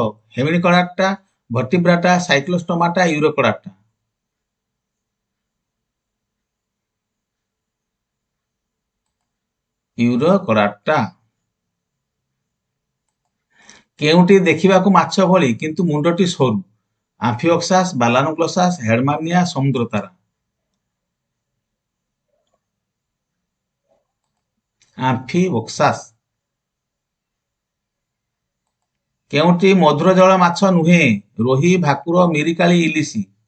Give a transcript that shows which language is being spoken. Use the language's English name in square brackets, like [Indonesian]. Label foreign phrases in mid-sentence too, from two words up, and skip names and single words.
[Odia] ହେମିନିକଡାକ୍ଟା, ଭର୍ଟିବ୍ରାଟା, ସାଇକ୍ଲୋଷ୍ଟୋମାଟା, ୟୁରୋକଡାକ୍ଟା। ୟୁରୋକଡାକ୍ଟା। କେଉଁଟି ଦେଖିବାକୁ ମାଛ ଭଳି କିନ୍ତୁ ମୁଣ୍ଡଟି ସରୁ? आम्फिओक्सास, बालानुक्लोसास, हेडमानिया, समुद्रतारा। आम्फिओक्सास। କେଉଁଟି ମଧୁର ଜଳ ମାଛ ନୁହେ? रोही, भाकुर, मिरिकाली, इलिसी।